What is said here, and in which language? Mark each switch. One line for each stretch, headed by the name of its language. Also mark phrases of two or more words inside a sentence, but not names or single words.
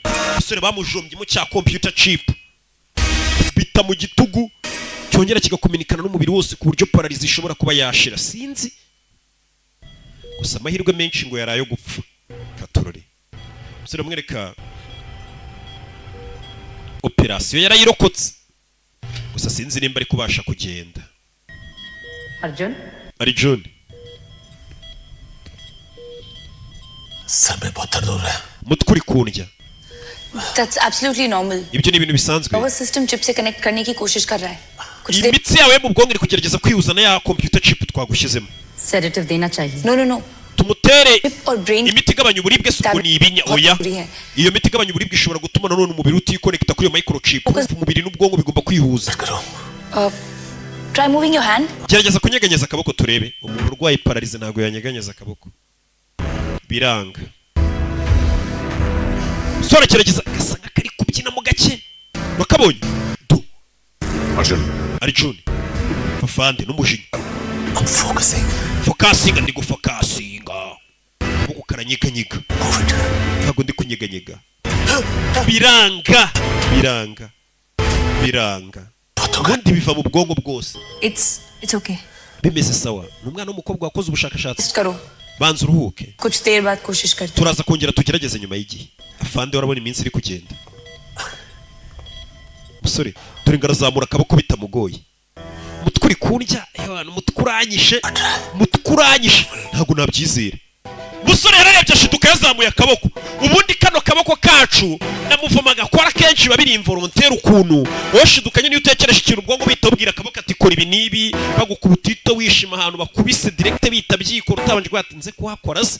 Kinyarwanda: Umusore bamujombye mu cya
English: computer chip.
Kinyarwanda: Bita mu gitugu cyongera kigakominikana n'umubiri wose ku buryo paralize ishobora kuba yashira. Sinzi gusa amahirwe menshi ngo yarayo gupfa. Katurore umusore mwereka operasiyo yarayirokotse gusa sinzi nimba ari kubasha kugenda. Arjun
Hindi: sabe बहुत दर्द हो रहा है.
Kinyarwanda: mutwe uri kundya.
English: That's absolutely normal.
Kinyarwanda: Ibyo ni ibintu bisanzwe.
English: Nervous system chip
Hindi: se connect करने की कोशिश कर रहा है.
Kinyarwanda: Imitsi yawe mu bwonko iri kugerageza kwiyuza na ya
English: computer chip
Kinyarwanda: twagushyizemo.
Hindi: Sedative देना चाहिए.
English: No.
Kinyarwanda: Tumutere imiti igabanya uburibwe suko ni ibinya. Oya iyo miti igabanya uburibwe ishobora gutuma nanone umubiri utikonekta kuri iyo microchip. Umubiri n'ubwonko bigomba kwihuza.
English: Try moving your hand.
Kinyarwanda: Gerageza kunyeganyeza akaboko turebe. Umuntu urwaye paralize ntago yanyeganyeza akaboko. Biranga. Sora gerageza gasanga kari kubyina mu gake. Bakabonye. Arjun Fafande n'umujinya.
English: I'm
Kinyarwanda: focusing ndi gufocusinga. Ubu karanyeganyega. Ntago ndi kunyeganyega. Biranga. Ubundi biva mu bwonko bwose.
English: It's okay.
Kinyarwanda: Bimeze sawa. N'umwana w'umukobwa wakoze ubushakashatsi.
Hindi: Karo.
Kinyarwanda: Banza uruhuke.
Hindi: कुछ देर बाद कोशिश करते.
Kinyarwanda: Turaza kongera tugerageze nyuma y'igihe. Afande warabona iminsi iri kugenda. Musore dore ngarazamura akaboko bitamugoye. Mutwe uri kundya abantu mutkuranyishe ntago nabyizere. Musore yararebye ashiduka yazamuye akaboko. Ubundi kano kaboko kacu namuvomaga kwara kenshi babiri involontaire ukuntu woshidukanye niyo utekereje ikintu ubwongo bitobwira akaboko ati kora ibi nibi bagukubutito wishima ahantu bakubise direct bita byikora utabanje kwatinze kuhakora se.